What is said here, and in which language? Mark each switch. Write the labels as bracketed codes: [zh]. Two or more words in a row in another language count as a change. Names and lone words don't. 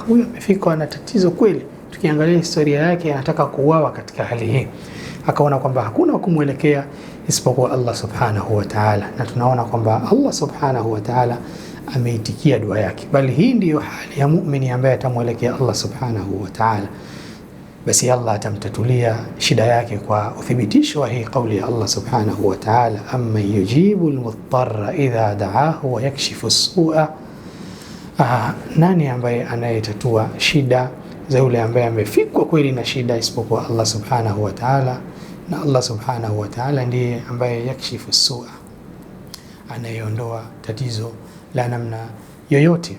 [sw] Huyu amefikwa na tatizo kweli, tukiangalia historia yake anataka kuuawa katika hali hii, akaona kwamba hakuna kumwelekea isipokuwa Allah [ar] سبحانه وتعالى, [sw] na tunaona kwamba Allah [ar] سبحانه وتعالى [sw] ameitikia dua yake. Bali hii ndiyo hali ya muumini ambaye atamwelekea Allah [ar] سبحانه وتعالى, [sw] basi Allah atamtatulia shida yake kwa uthibitisho wa hii kauli ya Allah [ar] سبحانه وتعالى, أمن يجيب المضطر إذا دعاه ويكشف السوء. [sw] Nani ambaye anayetatua shida za yule ambaye amefikwa kweli na shida isipokuwa Allah [ar] سبحانه وتعالى? [sw] Na Allah [ar] سبحانه وتعالى [sw] ndiye ambaye [ar] يكشف السوء, [sw] anayeondoa tatizo la namna yoyote.